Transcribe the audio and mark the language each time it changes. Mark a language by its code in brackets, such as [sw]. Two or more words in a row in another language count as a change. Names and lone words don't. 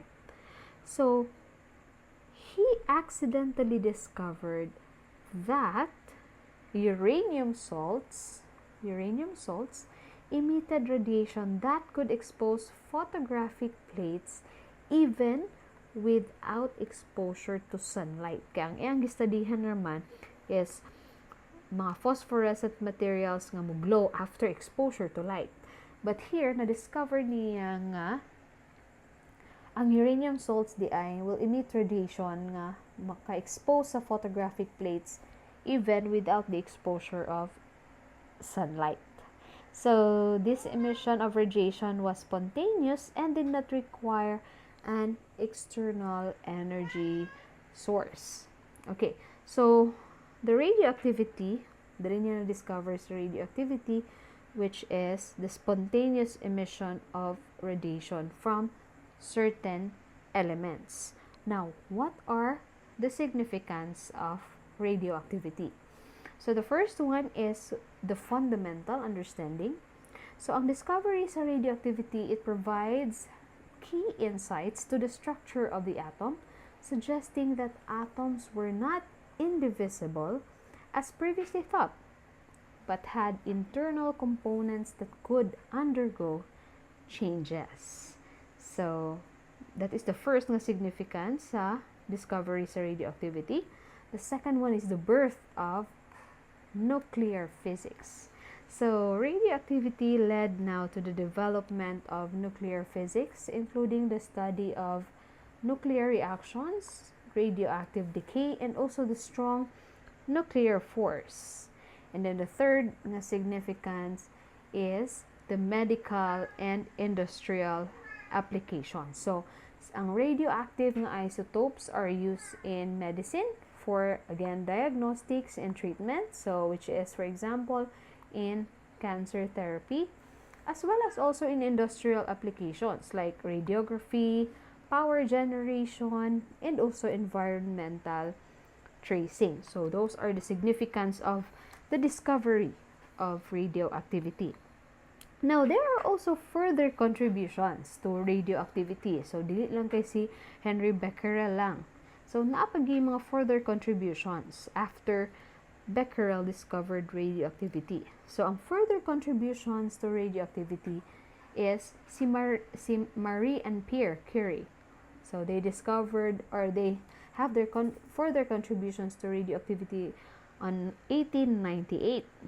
[en] So, he accidentally discovered that uranium salts emitted radiation that could expose photographic plates even without exposure to sunlight. [ceb] Kaya ang iyang gistudihan naman is mga [en] phosphorescent materials [ceb] nga mo glow [en] after exposure to light. But here, [ceb] na-discover niya nga ang [en] uranium salts [ceb] di ay [en] will emit radiation [ceb] nga maka-expose sa [en] photographic plates even without the exposure of sunlight. So, this emission of radiation was spontaneous and did not require an external energy source. Okay, so the radioactivity, the niya discovers radioactivity, which is the spontaneous emission of radiation from certain elements. Now, what are the significance of radioactivity? So, the first one is the fundamental understanding. So, [ceb] ang discovery sa [en] radioactivity, it provides key insights to the structure of the atom, suggesting that atoms were not indivisible as previously thought, but had internal components that could undergo changes. So, that is the first nga significance sa discovery sa radioactivity. The second one is the birth of nuclear physics. So, radioactivity led now to the development of nuclear physics, including the study of nuclear reactions, radioactive decay, and also the strong nuclear force. And then the third na significance is the medical and industrial applications. So, [ceb] ang radioactive nga [en] isotopes are used in medicine for, again, diagnostics and treatment. So, which is, for example, in cancer therapy, as well as also in industrial applications like radiography, power generation, and also environmental tracing. So, those are the significance of the discovery of radioactivity. Now, there are also further contributions to radioactivity. So, [ceb] dili lang kay si Henry Becquerel lang. [en] So, [ceb] naapagi mga [en] further contributions after Becquerel discovered radioactivity. So, ang further contributions to radioactivity is si Marie and Pierre Curie. So, they discovered, or they have their further contributions to radioactivity on 1898.